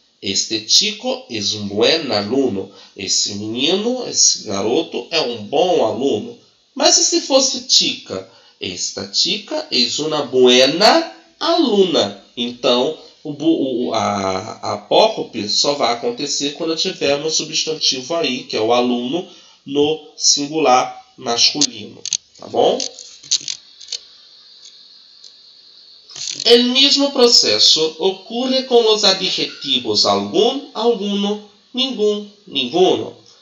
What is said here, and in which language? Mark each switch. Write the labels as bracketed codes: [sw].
[es] Este chico es un buen aluno. [pt] Esse menino, esse garoto é um bom aluno. Mas e se fosse chica? [es] Esta chica es una buena aluna. [pt] Então, a apócope só vai acontecer quando tiver no substantivo aí, que é o aluno, no singular masculino. Tá bom? [es] El mismo proceso ocurre con los adjetivos algún, alguno, ningún, ninguno.